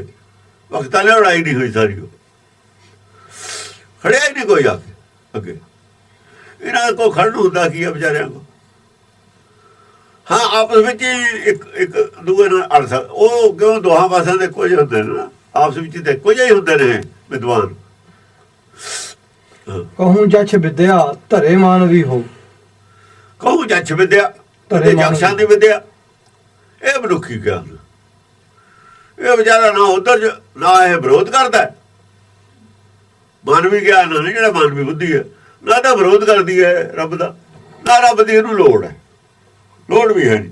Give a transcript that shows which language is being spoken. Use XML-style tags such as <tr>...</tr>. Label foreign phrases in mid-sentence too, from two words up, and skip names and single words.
<pa>ਵਕਤਾਂ ਨੇ ਉਡਾਈ ਨਹੀਂ ਹੋਈ ਸਾਰੀ, ਉਹ ਖੜਿਆ ਹੀ ਨਹੀਂ ਕੋਈ ਆ ਕੇ ਅੱਗੇ। ਇਹਨਾਂ ਕੋ ਖੜਨ ਹੁੰਦਾ ਕੀ ਹੈ ਵਿਚਾਰਿਆਂ ਕੋ। ਹਾਂ ਆਪਸ ਵਿੱਚ ਇੱਕ ਦੂਏ ਨਾਲ ਅੜ ਸਕ, ਉਹ ਕਿਉਂ ਦੋਹਾਂ ਪਾਸਿਆਂ ਦੇ ਕੁਝ ਹੁੰਦੇ ਨੇ ਨਾ, ਆਪਸ ਵਿੱਚ ਤੇ ਕੁਝ ਹੀ ਹੁੰਦੇ ਨੇ ਵਿਦਵਾਨ।</pa> <bra>कहूँ जछ विद्या धरे मानवी हो। ਕਹੂੰ ਜੱਛ ਵਿਦਿਆ,</bra> <pa>ਤੇ ਜੱਛਾਂ ਦੀ ਵਿਦਿਆ, ਇਹ ਮਨੁੱਖੀ ਗਿਆਨ। ਇਹ ਵਿਚਾਰਾ ਨਾ ਉਧਰ ਨਾ ਇਹ ਵਿਰੋਧ ਕਰਦਾ, ਮਾਨਵੀ ਗਿਆਨ ਨਹੀਂ ਜਿਹੜਾ ਮਾਨਵੀ ਬੁੱਧੀ ਹੈ, ਨਾ ਤਾਂ ਵਿਰੋਧ ਕਰਦੀ ਹੈ ਰੱਬ ਦਾ, ਨਾ ਰੱਬ ਦੀ ਇਹਨੂੰ ਲੋੜ ਹੈ, ਲੋੜ ਵੀ ਹੈ ਨਹੀਂ।</pa>